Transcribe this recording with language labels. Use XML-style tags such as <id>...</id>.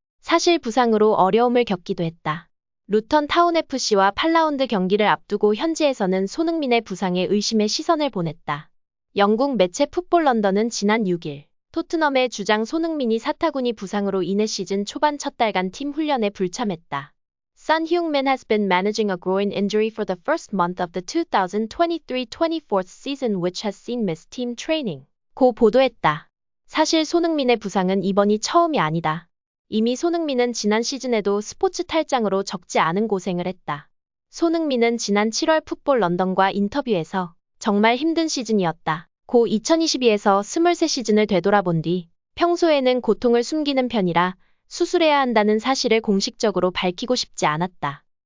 <ko>사실 부상으로 어려움을 겪기도 했다. 루턴 타운 FC와 8라운드 경기를 앞두고 현지에서는 손흥민의 부상에 의심의 시선을 보냈다. 영국 매체 풋볼 런던은 지난 6일 토트넘의 주장 손흥민이 사타구니 부상으로 인해 시즌 초반 첫 달간 팀 훈련에 불참했다.</ko> <en>Son Heung-min has been managing a groin injury for the first month of the 2023-24 season which has seen missed team training.</en> <ko>고 보도했다. 사실 손흥민의 부상은 이번이 처음이 아니다. 이미 손흥민은 지난 시즌에도 스포츠 탈장으로 적지 않은 고생을 했다. 손흥민은 지난 7월 풋볼 런던과 인터뷰에서 정말 힘든 시즌이었다. 고 2022에서 23시즌을 되돌아본 뒤 평소에는 고통을 숨기는 편이라 수술해야 한다는 사실을 공식적으로 밝히고 싶지 않았다.</ko>